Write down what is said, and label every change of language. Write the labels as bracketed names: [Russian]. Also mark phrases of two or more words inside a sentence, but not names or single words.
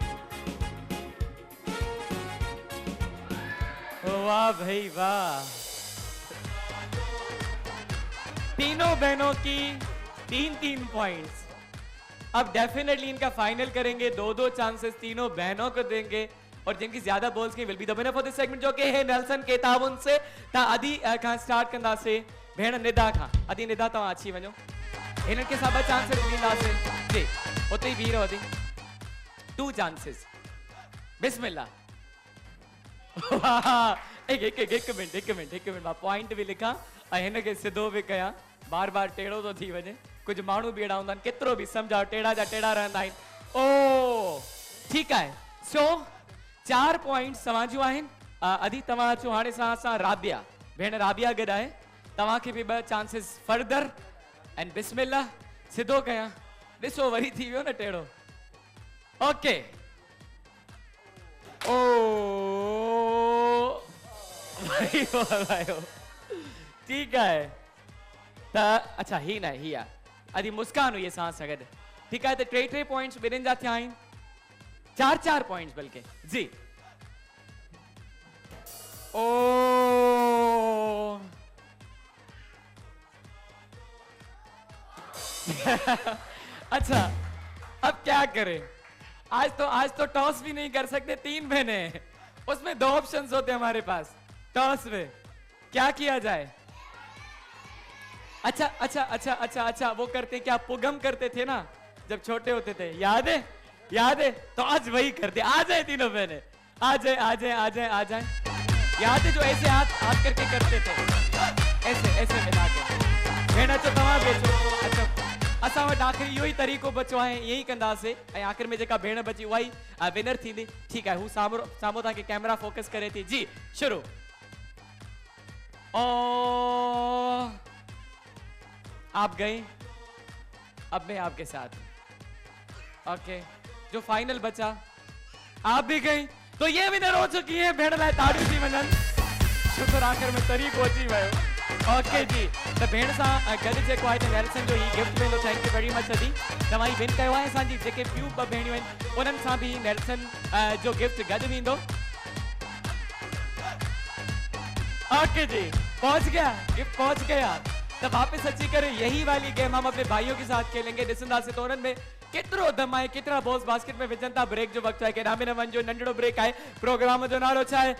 [Hindi] वाह भाई वाह, तीनों बहनों की 3 पॉइंट्स। अब डेफिनेटली इनका फाइनल करेंगे, 2 चांसेस तीनों बहनों को देंगे और जिनकी ज्यादा बॉल्स की [English] will be the winner for this segment, [Hindi] जो कि है नेल्सन के ताउन से। [Sindhi] ता अदी खां स्टार्ट कंदासीं। भेण निदा खां। अदी निदा तव्हां अची वञो, हिननि खे सभु चांसेस ॾींदासीं जी। उते ई बीह रहो अदी। 2 चांसेस, बिस्मिल्लाह। एक मिनट, मां पॉइंट भी लिखा ऐं हिन खे सिधो भी कयां। बार बार टेढ़ो तो थी वञे, कुछ माण्हू भी अहिड़ा हूंदा आहिनि, केतिरो भी सम्झाओ टेढ़ा जा टेढ़ा रहंदा आहिनि। ओ ठीकु आहे, सो 4 पॉइंट्स तव्हां जूं आहिनि। अदी तव्हां अचो हाणे सां राबिया। भेण राबिया गॾु आहे, तव्हांखे भी 2 चांसेस फर्दर। एंड बिस्मिल्लाह, सिधो कयां। ॾिसो वरी थी वियो न टेढ़ो। [Hindi] ओके, ओ ठीक है। [Sindhi] अच्छा ही ना ही आ अदी मुस्कान हुई सांस गॾु। ठीक है, तो 3 पॉइंट्स ॿिन्हिनि जा थिया आहिनि। 4 पॉइंट्स बल्कि जी। [Hindi] ओ अच्छा अब क्या करें? आज तो टॉस भी नहीं कर सकते, 3 बहने हैं, उसमें 2 ऑप्शंस होते हैं हमारे पास। टॉस में क्या किया जाए? अच्छा वो करते क्या, पुगम करते थे ना जब छोटे होते थे, याद है? तो आज वही करते। आ जाए तीनों बहने, आ जाए। याद है जो ऐसे हाथ करके करते थे, ऐसे मिला के। [Sindhi] भेण अचो तव्हां बेचो। अच्छा असां वटि आख़िर इहो ई तरीक़ो बचो आहे, ईअं ई कंदासीं ऐं आख़िर में जेका भेण बची उहा ई विनर थींदी। ठीकु आहे, हू साम्हूं तव्हांखे कैमरा फोकस करे थी जी। शुरू। [Hindi] ओ आप गए, अब मैं आपके साथ। ओके, जो फाइनल बचा आप भी गई, तो ये विनर हो चुकी है। [Sindhi] भेण लाइ ताड़ियूं थी वञनि। शुक्र आख़िर में तरीक़ो अची वियो। ओके जी, तो भेण सां गॾु जेको आहे नेल्सन जो ही गिफ्ट वेंदो। [English] thank you very much [Sindhi] अदी, तव्हां ही विन कयो आहे। असांजी जेके ॿियूं 2 भेणियूं आहिनि उन्हनि सां भी नेल्सन जो गिफ्ट गॾु वेंदो। [Hindi] ओके जी, पहुंच गया, गिफ्ट पहुंच गया। तो वापस [Sindhi] अची करे [Hindi] यही वाली गेम हम अपने भाइयों के साथ खेलेंगे। [Sindhi] ॾिसंदासीं तो उन्हनि में केतिरो दम आहे, केतिरा बॉल्स बास्केट में विझनि था। ब्रेक जो वक़्तु आहे, केॾा बि न वञिजो, नंढड़ो ब्रेक आहे। प्रोग्राम जो नालो छा आहे?